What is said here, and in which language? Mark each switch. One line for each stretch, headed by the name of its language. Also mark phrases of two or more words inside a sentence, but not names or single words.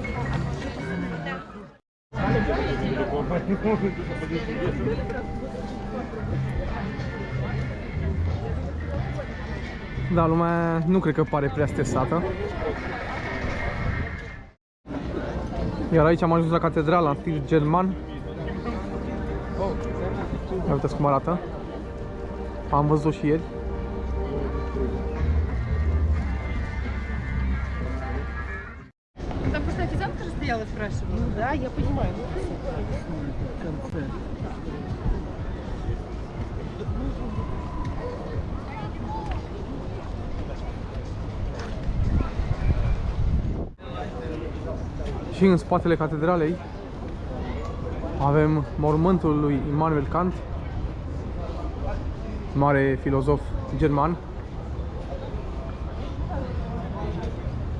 Romanian: Da, lumea nu cred că pare prea stresată. Iar aici am ajuns la catedrala în stil german. Ia uitați cum arată. Am văzut și ieri.
Russian: Там просто официантка же стояла, спрашивала. Ну да, я понимаю.
Romanian: Și în spatele catedralei avem mormântul lui Immanuel Kant, mare filozof german.